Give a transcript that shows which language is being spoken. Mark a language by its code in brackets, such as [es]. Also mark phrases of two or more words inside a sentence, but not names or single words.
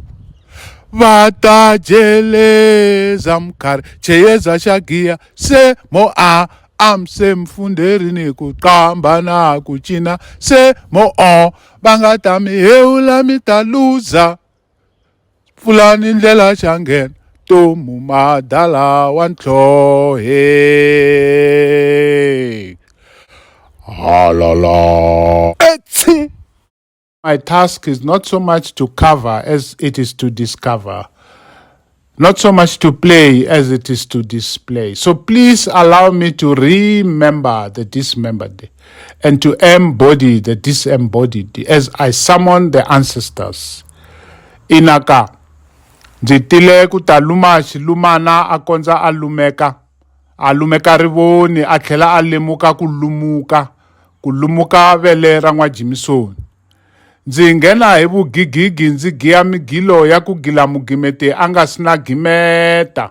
[ts] Va ta jeleza mkhari cheyeza xa giya se mo amse mfunderi ni ku qamba na ku cina se mo va nga ta mi hewula mi ta luza. Pfulani ndlela xa nghena tomu madala wa ntlhohe. Halala. Etsi. [en] My task is not so much to cover as it is to discover. Not so much to play as it is to display. So please allow me to remember the dismembered and to embody the disembodied as I summon the ancestors. [ts] Inaka, ndzi tile ku ta luma xilumana a kondza a lumeka rivoni a tlhela a lemuka ku lumuka vele ra n'wajimisoni. Ndzi nghena hi vugigigi ndzi giya migilo ya ku gila mugimeti a nga si na gimeta.